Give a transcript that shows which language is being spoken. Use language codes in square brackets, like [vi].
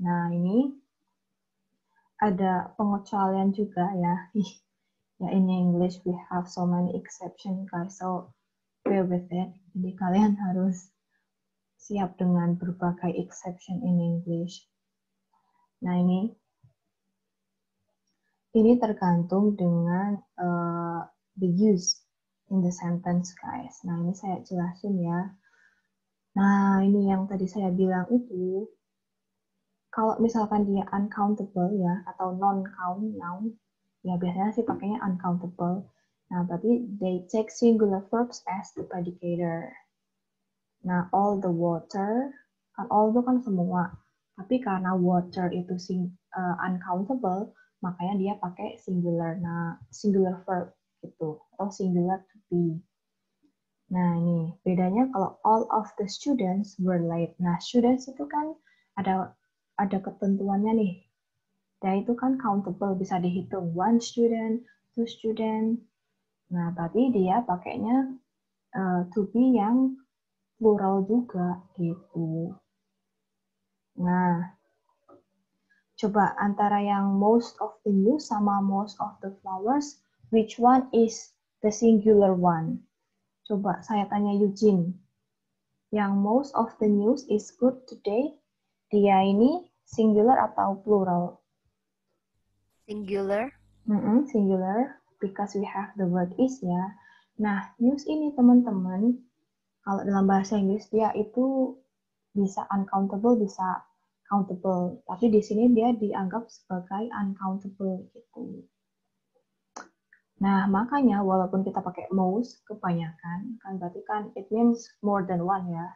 [id] Nah, ini ada pengecualian juga ya. [en] Ya, in English we have so many exceptions, guys. So bear with it. [id] Jadi kalian harus siap dengan berbagai [en] exception in English. [id] Nah, ini tergantung dengan [en] the use in the sentence, guys. [id] Nah, ini saya jelasin ya. Nah, ini yang tadi saya bilang itu, kalau misalkan dia uncountable ya, atau non-count noun, ya biasanya sih pakainya uncountable. [en] Nah, berarti they take singular verbs as the predicator. [id] Nah, [en] all the water, [id] kan all itu kan semua. Tapi karena water itu uncountable, makanya dia pakai singular. [en] Nah, singular verb gitu, atau singular to be. [id] Nah, ini bedanya kalau [en] all of the students were late. [id] Nah, students itu kan ada ketentuannya nih. Dan itu kan countable, bisa dihitung. [en] One student, two student. [id] Nah, berarti dia pakainya to be yang plural juga gitu. Nah, coba antara yang [en] most of the news sama most of the flowers, which one is the singular one? [id] Coba saya tanya Eugene. Yang [en] most of the news is good today, [id] dia ini singular atau plural? [en] Singular. Singular, because we have the word is ya. [id] Nah, news ini teman-teman, kalau dalam bahasa Inggris dia itu bisa uncountable, bisa countable. Tapi di sini dia dianggap sebagai uncountable gitu. Nah, makanya walaupun kita pakai most, kebanyakan, kan berarti kan [en] it means more than one [id] ya.